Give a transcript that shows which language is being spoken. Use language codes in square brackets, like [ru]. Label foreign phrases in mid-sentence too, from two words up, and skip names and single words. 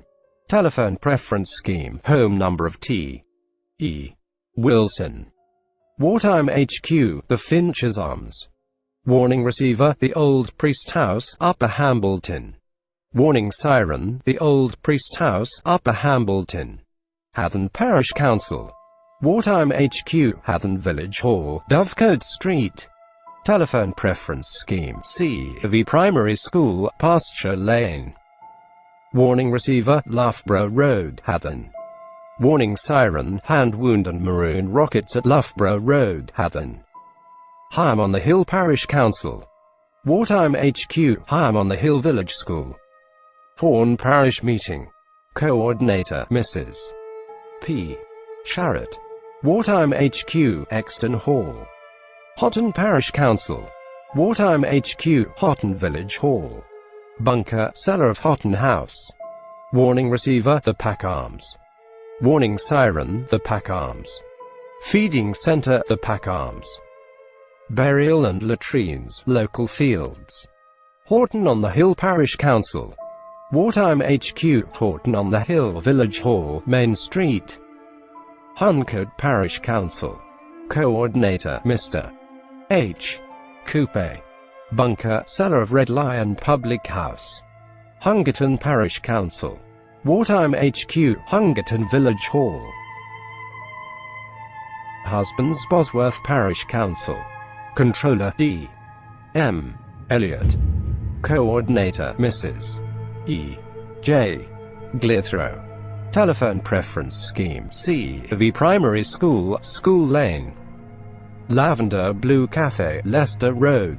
[en] Telephone Preference Scheme, Home Number of T. E. Wilson. Wartime HQ, the Finch's Arms. Warning Receiver, the Old Priest House, Upper Hambleton. Warning Siren, the Old Priest House, Upper Hambleton. Hatton Parish Council. Wartime HQ, Hatton Village Hall, Dovecote Street. Telephone Preference Scheme, C.V. Primary School, Pasture Lane. Warning Receiver, Loughborough Road, Hatton. Warning Siren, Hand Wound and Maroon Rockets at Loughborough Road, Hatton. Higham on the Hill Parish Council. Wartime HQ, Higham on the Hill Village School. Horn Parish Meeting. Coordinator, Mrs. P. Sharrett. Wartime HQ, Exton Hall. Hotton Parish Council. Wartime HQ, Houghton Village Hall. Bunker, cellar of Houghton House. Warning receiver, the Pack Arms. Warning siren, the Pack Arms. Feeding center, the Pack Arms. Burial and latrines, local fields. Horton on the Hill Parish Council. Wartime HQ, Horton on the Hill Village Hall, Main Street. Huncote Parish Council. Coordinator, Mr. H. Coupe. Bunker, cellar of Red Lion Public House. Hungerton Parish Council. Wartime HQ, Hungerton Village Hall. Husbands, Bosworth Parish Council. Controller, D. M. Elliott. Coordinator, Mrs. E. J. Glithrow. Telephone preference scheme, C.V. Primary School, School Lane. Lavender Blue Cafe, Leicester Road.